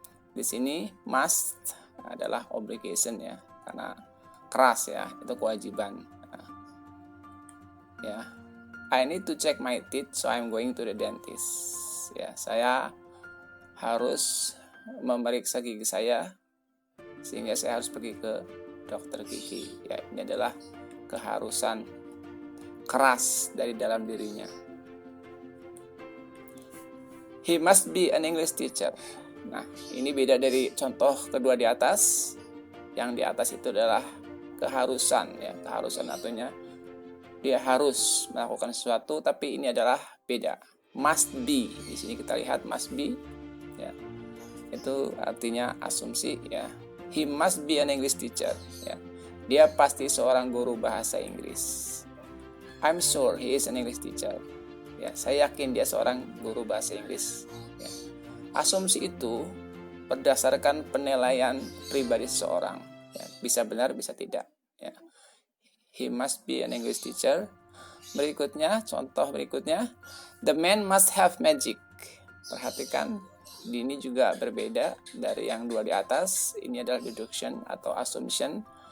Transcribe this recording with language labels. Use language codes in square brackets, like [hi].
[id] Di sini must adalah obligation, ya, karena keras, ya, itu kewajiban. [en] Ya, I need to check my teeth, so I'm going to the dentist. [id] Ya, saya harus memeriksa gigi saya, sehingga saya harus pergi ke dokter gigi. Ya, ini adalah keharusan keras dari dalam dirinya. [en] He must be an English teacher. [id] Nah, ini beda dari contoh kedua di atas. Yang di atas itu adalah keharusan, ya, keharusan artinya dia harus melakukan sesuatu, tapi ini adalah beda. Must be. Di sini kita lihat must be, ya. Itu artinya asumsi, ya. [en] He must be an English teacher. [id] Ya. Dia pasti seorang guru bahasa Inggris. [en] I'm sure he is an English teacher. [id] Ya, saya yakin dia seorang guru bahasa Inggris. Ya. Asumsi itu berdasarkan penilaian pribadi seseorang. Ya, bisa benar, bisa tidak. Ya. [en] He must be an English teacher. [id] Berikutnya, contoh berikutnya, [en] the man must have magic. [id] Perhatikan, ini juga berbeda dari yang dua di atas. Ini adalah deduction atau assumption.